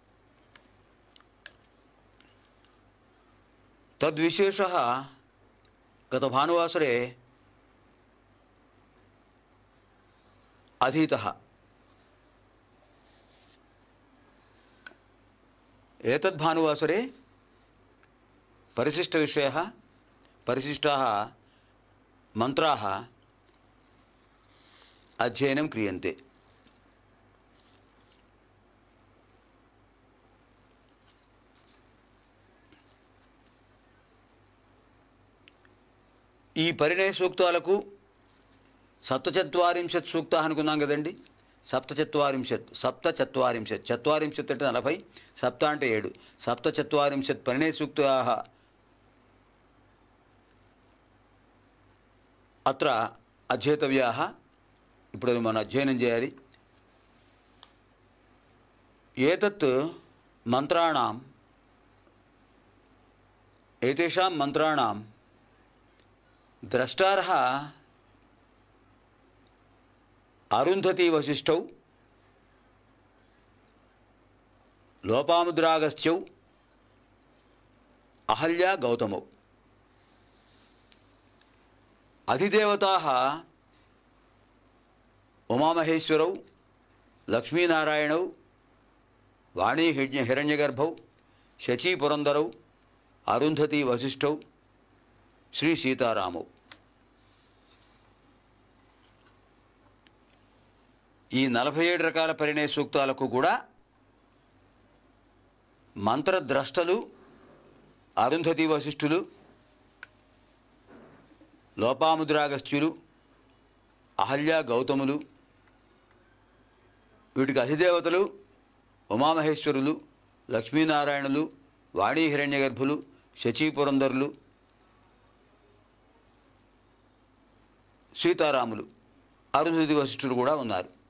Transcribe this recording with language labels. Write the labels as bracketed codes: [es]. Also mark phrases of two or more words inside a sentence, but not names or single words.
[sa] तद्विशेषः गत भानुवासरे अधीतः। एतद् भानुवासरे परिशिष्टविषयः परिशिष्टाः मंत्राः अध्ययनं क्रियन्ते। [te] ఈ పరిణయ సూక్తాలకు సప్తచత్వారింశత్ సూక్తాः అనుకున్నాం కదండి। సప్తచత్వారింశత్ చత్వారింశత్ అంటే 40, సప్త అంటే 7, [sa] సప్తచత్వారింశత్ పరిణయ సూక్తాः అత్ర అధ్యేతవ్యాः। [te] ఇప్పుడు మనం అధ్యయనం చేయాలి। [sa] ఏతత్ మంత్రాణం एतेषां मन्त्राणां द्रष्टारः अरुन्धती वसिष्ठौ लोपामुद्रागस्त्यौ अहल्या गौतमौ। अधिदेवताः उमामहेश्वरौ लक्ष्मीनारायणौ वाणी हिरण्यगर्भौ शचीपुरन्दरौ अरुन्धती वसिष्ठौ श्री सीतारामौ। [te] ఈ 47 రకాల పరిణయ సూక్తాలకు కూడా మంత్రద్రష్టలు అరుంధతి వశిష్ఠులు, లోపాముద్రాగస్త్యులు, అహల్య గౌతములు, వీటికి అధిదేవతలు ఉమామహేశ్వరులు, లక్ష్మీనారాయణులు, వాణీ హిరణ్యగర్భులు, శచీపురంధరులు, సీతారాములు, అరుంధతి వశిష్ఠులు కూడా ఉన్నారు.